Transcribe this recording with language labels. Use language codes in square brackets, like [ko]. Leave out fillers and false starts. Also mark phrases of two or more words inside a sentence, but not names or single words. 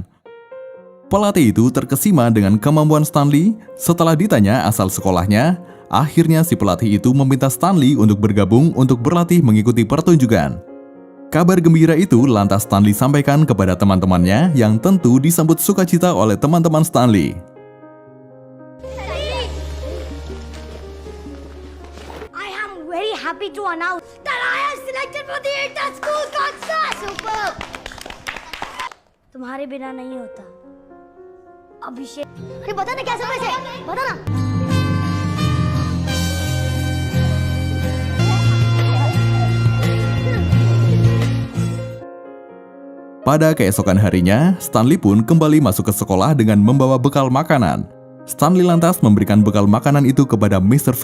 [id] Pelatih itu terkesima dengan kemampuan Stanley. Setelah ditanya asal sekolahnya, akhirnya si pelatih itu meminta Stanley untuk bergabung untuk berlatih mengikuti pertunjukan. Kabar gembira itu lantas Stanley sampaikan kepada teman-temannya yang tentu disambut sukacita oleh teman-teman Stanley. [en] I am very happy to announce that I am selected for the inter-school concert. Superb! [hi] तुम्हारे बिना नहीं होता. अभिषेक, अरे बता ना क्या समझ है? बता ना. [id] Pada keesokan harinya, Stanley pun kembali masuk ke sekolah dengan membawa bekal makanan. Stanley lantas memberikan bekal makanan itu kepada Mr.